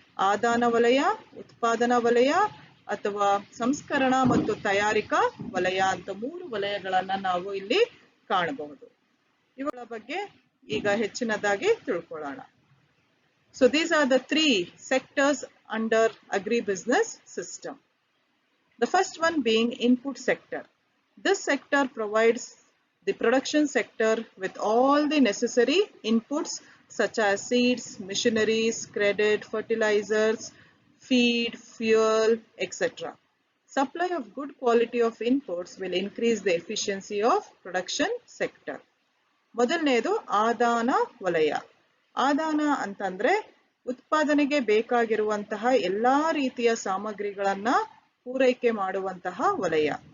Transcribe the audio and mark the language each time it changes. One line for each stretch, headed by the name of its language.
Kannada: ಆದಾನ ವಲಯ, ಉತ್ಪಾದನಾ ವಲಯ ಅಥವಾ ಸಂಸ್ಕರಣ ಮತ್ತು ತಯಾರಿಕಾ ವಲಯ ಅಂತ 3 ವಲಯಗಳನ್ನ ನಾವು ಇಲ್ಲಿ ಕಾಣಬಹುದು. ಇವುಗಳ ಬಗ್ಗೆ ಈಗ ಹೆಚ್ಚಿನದಾಗಿ ತಿಳ್ಕೊಳ್ಳೋಣ.
English: So these are the 3 sectors under agri-business system. The first one being input sector. This sector provides the production sector with all the necessary inputs such as seeds, machineries, credit, fertilizers, feed, fuel, etc. Supply of good quality of inputs will increase the efficiency of production sector.
Kannada: ಮೊದಲನೇದು ಆದಾನ ವಲಯ. ಆದಾನ ಅಂತಂದ್ರೆ ಉತ್ಪಾದನೆಗೆ ಬೇಕಾಗಿರುವಂತಹ ಎಲ್ಲಾ ರೀತಿಯ ಸಾಮಗ್ರಿಗಳನ್ನ ಪೂರೈಕೆ ಮಾಡುವಂತಹ ವಲಯ.